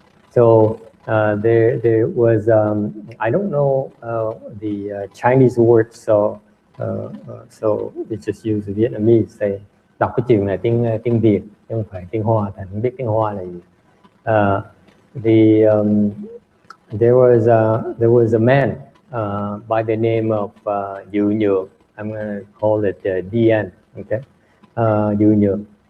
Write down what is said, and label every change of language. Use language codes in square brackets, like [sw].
[en] So there was I don't know the Chinese word, so we just use Vietnamese. [vi] Đọc cái chuyện này tiếng Việt chứ không phải tiếng Hoa, thành không biết tiếng Hoa là gì. [en] There was a man by the name of Yu Nhượng. I'm going to call it DN. Okay, Yu Nhượng.